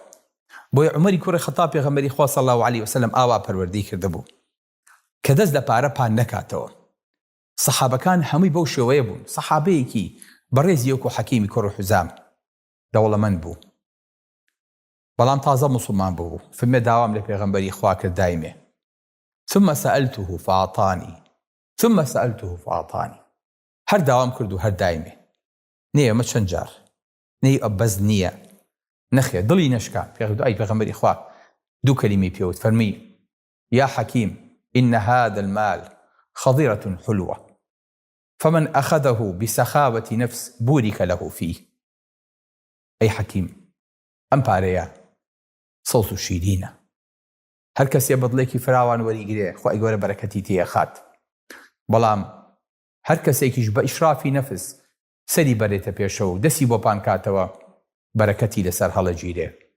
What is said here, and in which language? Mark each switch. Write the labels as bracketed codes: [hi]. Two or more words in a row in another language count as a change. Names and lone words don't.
[ckb] بۆیە عومەری کوڕی خەتاب پێغەمبەری خوا [ar] صلی الله علیه وسلم [ckb] ئاوا پەروەردەی کردبوو کە دەست لە پارە پان نەکاتەوە. سەحابەکان هەمووی بەو شێوەیە بوون. سەحابەیەکی بەڕێزی وەکو حەکیمی کوڕی حوزام دەوڵەمەند بوو، بەڵام تازە موسڵمان بوو. فەرمێ داوام لە پێغەمبەری خوا کرد دایمێ [ar] ثم سألته فأعطاني ثم سألته فأعطاني، [ckb] هەر داوام کرد و هەر دایمێ. نییە ئەمە چەند جار نەی ئەبەز نییە نەخێ دڵی نەشکا. ئای پێغەمبەری خوا دوو کەلیمەی پێوت، فەرمی [ar] یا حەکیم إن هذا المال خضرة حلوة فمن أخذه بسخاوة نفس بورك له فيه. أي حكيم [ckb] ئەم پارەیە سەوز و شیرینە، هەر کەسێ بەدڵێکی فراوان وەریگرێ خوای گەورە بەرەکەتی تێخات، بەڵام هەر کەسێکیش بە ئیشرافی نەفس سەری بەرێتە پێشەوە و دەستی بۆ پان کاتەوە بەرەکەتی لەسەر هەڵەگیرێ.